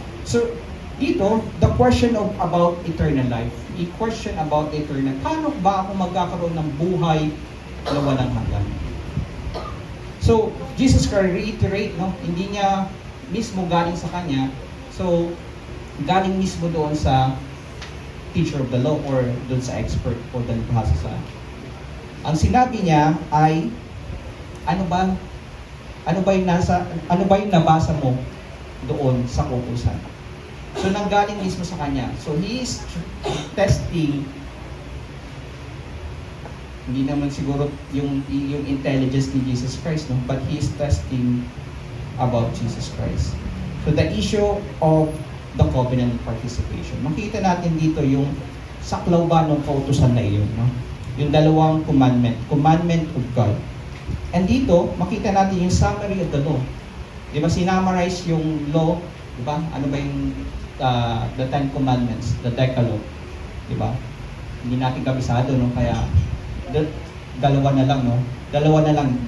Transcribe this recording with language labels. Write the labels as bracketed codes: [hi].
[en] So, dito, the question about eternal life. A question about eternal. [tl] Paano ba ako magkakaroon ng buhay na walang hanggan? So, Jesus Christ reiterate, no? Hindi niya mismo galing sa kanya. So, galing mismo doon sa teacher of the law or doon sa expert o doon sa ang sinabi niya ay ano ba yung nabasa mo doon sa kautusan? So nanggaling mismo sa kanya. [en] So he is testing [tl] Hindi naman siguro yung intelligence ni Jesus Christ, no? [en] But he is testing about Jesus Christ. So the issue of the covenant participation. [tl] Makita natin dito yung saklaw ba ng kautusan na iyon, no? Yung dalawang commandment of God. And dito, makita natin yung [en] summary of the law. [tl] Di ba, sinamarize yung law, di ba? Ano ba yung the Ten Commandments, the Decalogue, di ba? Hindi natin kabisado, no? Kaya, dalawa na lang, no? Dalawa na lang.